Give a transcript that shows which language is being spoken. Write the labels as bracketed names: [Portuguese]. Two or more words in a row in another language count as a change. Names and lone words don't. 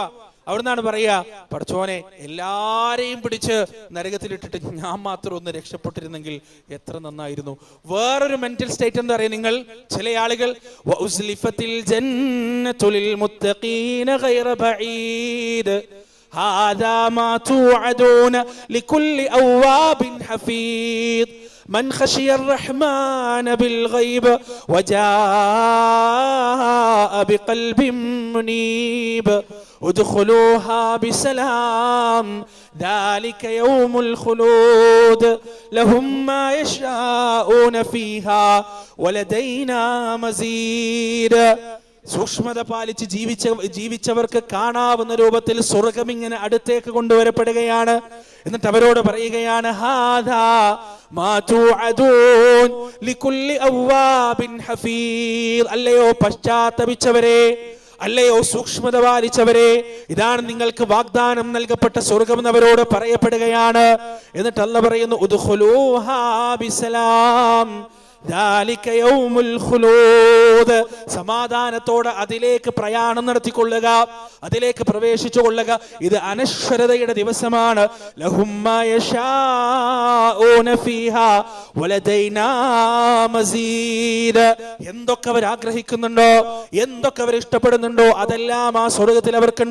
[Malayalam] അവിടുന്നാണ് പറയാ, പടച്ചോനെ എല്ലാരെയും പിടിച്ച് നരകത്തിലിട്ടിട്ട് ഞാൻ മാത്രം ഒന്ന് രക്ഷപ്പെട്ടിരുന്നെങ്കിൽ എത്ര നന്നായിരുന്നു. വേറൊരു [English] mental state [Malayalam] എന്താ പറയാ നിങ്ങൾ? ചില ആളുകൾ [Arabic] وأزلفت الجنة للمتقين غير بعيد هذا ما توعدون لكل أواب حفيظ من خشي الرحمن بالغيب وجاء بقلب منيب ادخلوها بسلام ذلك يوم الخلود لهم ما يشاءون فيها ولدينا مزيد. [Malayalam] സൂക്ഷ്മത പാലിച്ച് ജീവിച്ചവർക്ക് കാണാവുന്ന രൂപത്തിൽ സ്വർഗം ഇങ്ങനെ അടുത്തേക്ക് കൊണ്ടുവരപ്പെടുകയാണ്. എന്നിട്ട് അവരോട് പറയുകയാണ്, [Arabic] هذا ما توعدون لكل أواب حفيظ. [Malayalam] അല്ലയോ പശ്ചാത്തപിച്ചവരെ, അല്ലയോ സൂക്ഷ്മത പാലിച്ചവരെ, ഇതാണ് നിങ്ങൾക്ക് വാഗ്ദാനം നൽകപ്പെട്ട സ്വർഗം എന്നവരോട് പറയപ്പെടുകയാണ്. എന്നിട്ട് അല്ലാഹ് പറയുന്നു, [Arabic] ادخلوها بسلام ذلك يوم الخلود. [Malayalam] സമാധാനത്തോടെ അതിലേക്ക് പ്രയാണം നടത്തിക്കൊള്ളുക, അതിലേക്ക് പ്രവേശിച്ചു കൊള്ളുക. ഇത് അനശ്വരതയുടെ ദിവസമാണ്. [Arabic] لهم ما يشاءون فيها ولدينا مزيد. [Malayalam] എന്തൊക്കെ അവർ ആഗ്രഹിക്കുന്നുണ്ടോ, എന്തൊക്കെ അവർ ഇഷ്ടപ്പെടുന്നുണ്ടോ അതെല്ലാം ആ സ്വർഗത്തിൽ അവർക്കുണ്ട്.